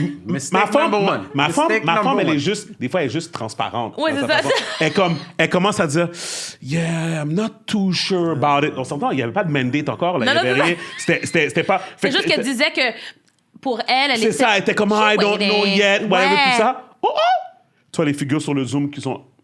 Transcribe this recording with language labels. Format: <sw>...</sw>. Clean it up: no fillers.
<fr>Ma femme, elle est juste, des fois, elle est juste transparente. Oui, c'est ça. Elle commence à dire,</fr> <en>yeah, I'm not too sure about it.</en> <fr>On s'entend, il n'y avait pas de mandate encore. Là, il n'y avait rien. C'était pas... C'est juste qu'elle disait que pour elle c'est était... ça, elle était comme,</fr> <en>I don't know yet, whatever,</en> <fr>tout ça. Oh! Tu vois les figures sur le Zoom qui sont...</fr>